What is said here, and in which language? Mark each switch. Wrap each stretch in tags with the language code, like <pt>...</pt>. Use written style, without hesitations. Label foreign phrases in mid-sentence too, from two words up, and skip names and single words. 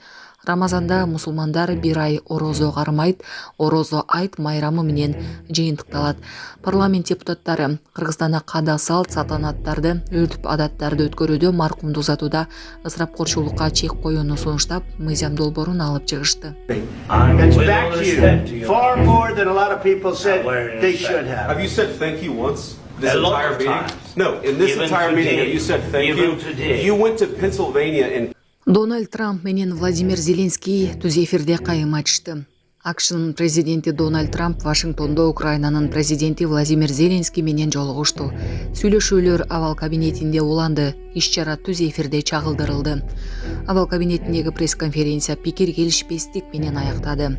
<ky>Рамазанда мусулмандар бир ай орозо кармайт, орозо айт майрамы менен жыйынтыкталат. Парламент депутаттары Кыргызстанда када салт салтанаттарды, өрт адаттарды өткөрүүдө маркумду узатууда ысырапкорчулукка чек коюуну сунуштап, мыйзам долбоорун алып чыгышты.</ky> <en>It's back to you. Far more than a lot of people said they should have. Have you said thank you once? This A lot entire of meeting? times. No, in this Even entire meeting, today. have you said thank Even you? today. You went to Pennsylvania and</en> <ky>Дональд Трамп менен Владимир Зеленский түз эфирде кайым айтышты. АКШнын президенти Дональд Трамп Вашингтондо Украинанын президенти Владимир Зеленский менен жолугушту. Сүйлөшүүлөр Овал кабинетинде уланды. Иш-чара түз эфирде чагылдырылды. Овал кабинетиндеги пресс-конференция пикир келишпестик менен аяктады.</ky>